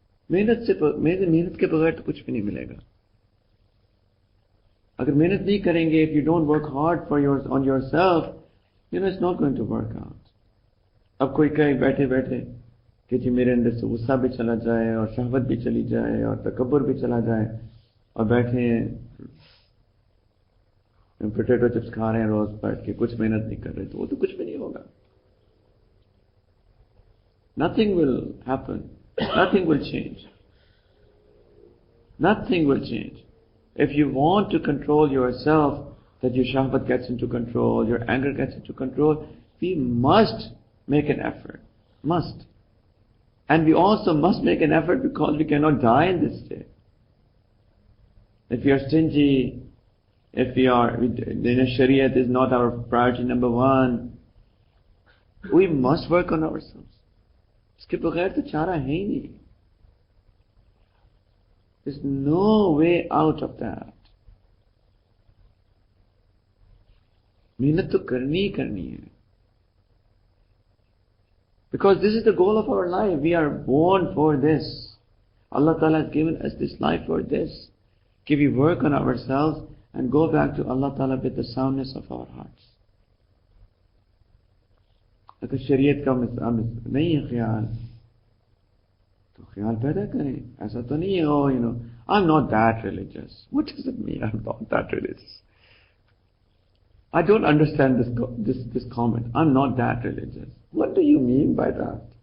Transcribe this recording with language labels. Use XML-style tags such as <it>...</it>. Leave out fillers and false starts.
<hi>मेहनत के बगैर तो कुछ भी नहीं मिलेगा. अगर मेहनत नहीं करेंगे,</hi> <en>if you don't work hard on yourself, it's not going to work out.</en> <hi>अब कोई कहे बैठे बैठे कि जी मेरे अंदर से गुस्सा भी चला जाए और शहवत भी चली जाए और तकब्बुर भी चला जाए और बैठे पोटैटो चिप्स खा रहे हैं रोज बैठ के, कुछ मेहनत नहीं कर रहे, तो वो तो कुछ भी नहीं होगा.</hi> <en>Nothing will happen. Nothing will change. Nothing will change. If you want to control yourself, that your shahwat gets into control, your anger gets into control, we must make an effort. Must. And we also must make an effort because we cannot die in this state. If we are stingy, if Shariat is not our priority number one, we must work on ourselves.</en> <hi>इसके बगैर तो चारा है ही नहीं.</hi> <en>There's no way out of that.</en> <hi>मेहनत तो करनी ही करनी है.</hi> <en>Because this is the goal of our life. We are born for this. Allah Ta'ala has given us this life for this. Can we work on ourselves and go back to Allah Ta'ala with the soundness of our hearts?</en> <hi>अगर शरीयत का नहीं है ख्याल, तो ख्याल पैदा करें. ऐसा तो नहीं है,</hi> <en>oh, I'm not that religious. What does it mean, I'm not that religious? I don't understand this comment. I'm not that religious. What do you mean by that?</en>